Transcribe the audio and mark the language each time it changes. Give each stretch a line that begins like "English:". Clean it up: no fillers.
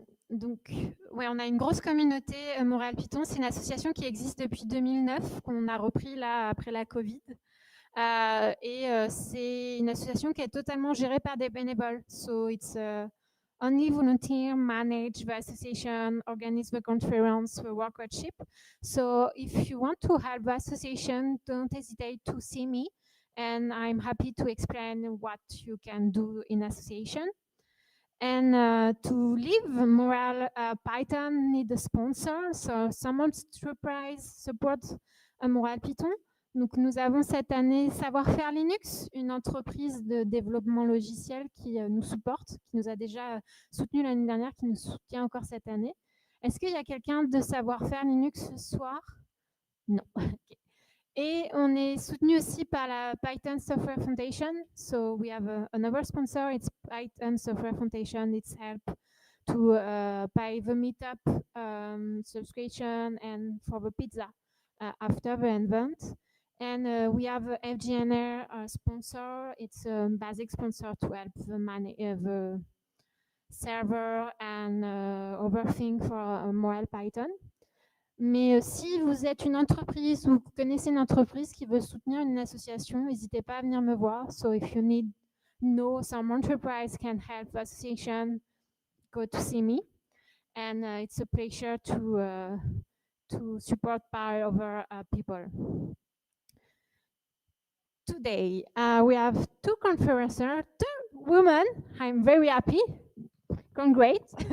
French: Donc, ouais, on a une grosse communauté Montréal Python. C'est une association qui existe depuis 2009, qu'on a repris là après la Covid. C'est une association qui est totalement gérée par des bénévoles.
English: So it's only volunteer manage the association, organize the conference, the workshop. So if you want to help the association, don't hesitate to see me. And I'm happy to explain what you can do in association. And to leave Montreal Python need a sponsor, so some enterprise support Montréal Python.
French: Donc nous avons cette année Savoir-faire Linux, une entreprise de développement logiciel qui nous supporte, qui nous a déjà soutenu l'année dernière, qui nous soutient encore cette année. Est-ce qu'il y a quelqu'un de Savoir-faire Linux ce soir? Non. Okay. Et on est soutenu aussi par la Python Software Foundation.
English: So we have another sponsor, it's Python Software Foundation. It's help to pay the meetup subscription and for the pizza after the event. And we have a FGNR sponsor. It's a basic sponsor to help the server and other thing for Montreal Python.
French: Mais si vous êtes une entreprise ou vous connaissez une entreprise qui veut soutenir une association, n'hésitez pas à venir me voir.
English: So if you need know some enterprise can help the association, go to see me. And it's a pleasure to support by other people. Today we have two conferencers, two women. I'm very happy. Congrats.